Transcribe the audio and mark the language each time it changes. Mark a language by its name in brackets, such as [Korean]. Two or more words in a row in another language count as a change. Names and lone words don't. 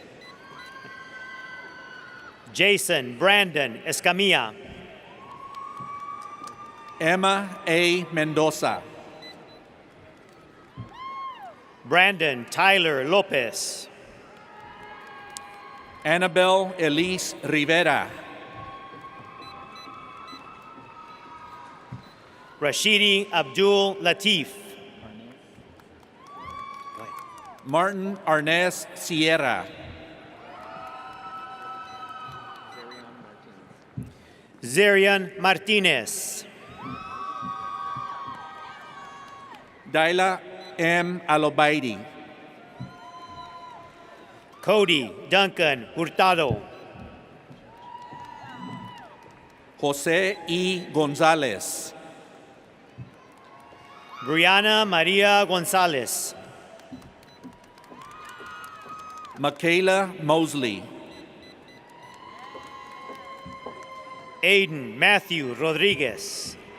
[English] Jason Brandon Escamilla. Emma A. Mendoza. Brandon Tyler Lopez. Annabelle Elise Rivera. Rashidi Abdul Latif. Martin Arnez Sierra. Zerian Martinez. Daila M. Alobaidi. Cody Duncan Hurtado. Jose E. Gonzalez. Brianna Maria Gonzalez. Michaela Mosley. Aiden Matthew Rodriguez.